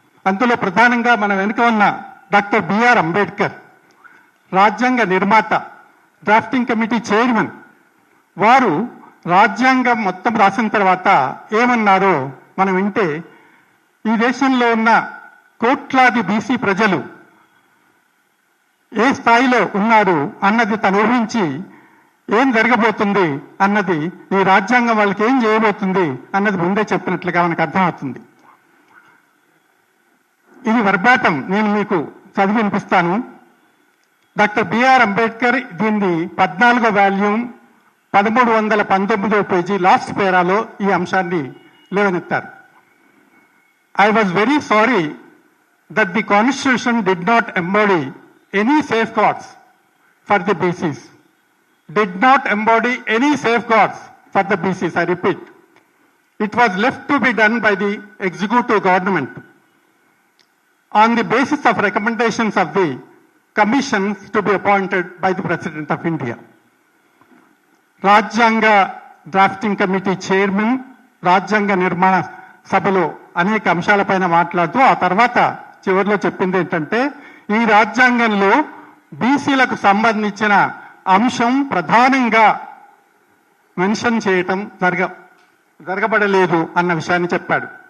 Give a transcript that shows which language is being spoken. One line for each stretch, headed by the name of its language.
Telugu: అందులో ప్రధానంగా మన వెనుక ఉన్న డాక్టర్ బిఆర్ అంబేద్కర్, రాజ్యాంగ నిర్మాత, డ్రాఫ్టింగ్ కమిటీ చైర్మన్, వారు రాజ్యాంగం మొత్తం రాసిన తర్వాత ఏమన్నారో మనం వింటే, ఈ దేశంలో ఉన్న కోట్లాది బీసీ ప్రజలు ఏ స్థాయిలో ఉన్నారు అన్నది తను ఊహించి, ఏం జరగబోతుంది అన్నది, ఈ రాజ్యాంగం వాళ్ళకి ఏం చేయబోతుంది అన్నది ముందే చెప్పినట్లుగా మనకు అర్థమవుతుంది. ఇది వర్బాటం నేను మీకు చదివి వినిపిస్తాను. డాక్టర్ బిఆర్ అంబేద్కర్ దీన్ని 14వ వాల్యూమ్ 1319వ పేజీ లాస్ట్ పేరాలో ఈ అంశాన్ని లేవనెత్తారు.
English: I was very sorry that the Constitution did not embody any safeguards for the BCs. Did not embody any safeguards for the BCs, I repeat. It was left to be done by the executive government on the basis of recommendations of the commissions to be appointed by the President of India.
Telugu: రాజ్యాంగ drafting committee chairman రాజ్యాంగ నిర్మాణ సభలో అనేక అంశాలపైన మాట్లాడుతూ ఆ తర్వాత చివరిలో చెప్పింది ఏంటంటే, ఈ రాజ్యాంగంలో బీసీలకు సంబంధించిన అంశం ప్రధానంగా మెన్షన్ చేయటం జరగబడలేదు అన్న విషయాన్ని చెప్పాడు.